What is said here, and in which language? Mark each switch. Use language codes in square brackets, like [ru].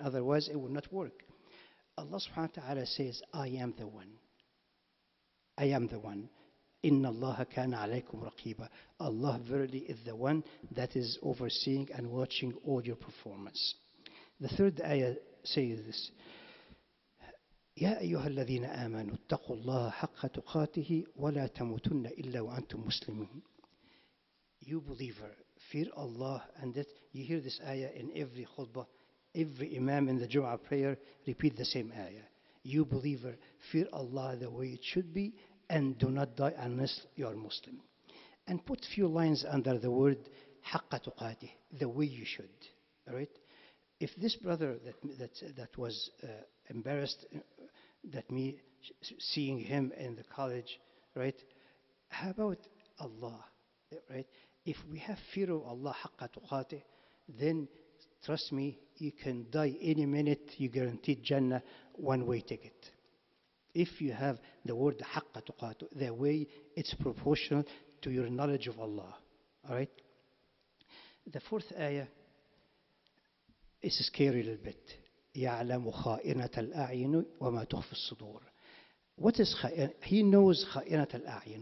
[en] Otherwise, it will not work. Allah subhanahu wa ta'ala says, I am the one. I am the one. [ar] Inna Allah kana alaykum raqiba. [en] Allah verily is the one that is overseeing and watching all your performance. The third ayah says this. [ar] يا أيها الذين آمنوا اتقوا الله حق تقاته ولا تموتن إلا وأنتم مسلمون. [en] You believer, fear Allah, and that you hear this ayah in every khutbah, every imam in the Jum'ah prayer repeat the same ayah. You believer, fear Allah the way it should be and do not die unless you are Muslim. And put few lines under the word [ar] حق تقاته, [en] the way you should. All right? If this brother that was embarrassed that me seeing him in the college, right? How about Allah, right? If we have fear of Allah, haqqa tuqatih, then trust me, you can die any minute, you guaranteed Jannah, one-way ticket. If you have the word [ar] حق تقاته, [en] the way it's proportional to your knowledge of Allah. All right? The fourth ayah is scary a little bit. [ar] يعلم خائنة الأعين وما تخفي الصدور. [en] What is خائنة? He knows [ar] خائنة الأعين.